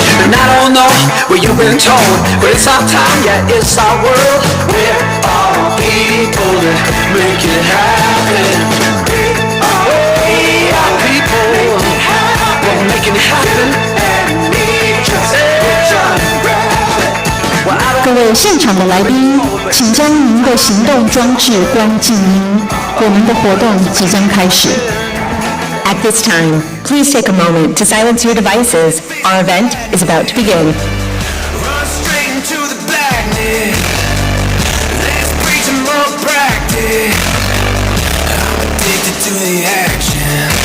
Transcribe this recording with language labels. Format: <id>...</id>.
<en>And I don't know what you've been told, but it's our time, yeah, it's our world. We're all people that make it happen. We are people that make it happen. And me just reach out and grab it.</en> <zh>各位现场的来宾，请将您的行动装置关静音，我们的活动即将开始。</zh> <en>At this time, please take a moment to silence your devices. Our event is about to begin. Run straight into the blackness. Let's preach some more practice. I'm addicted to the action.</en>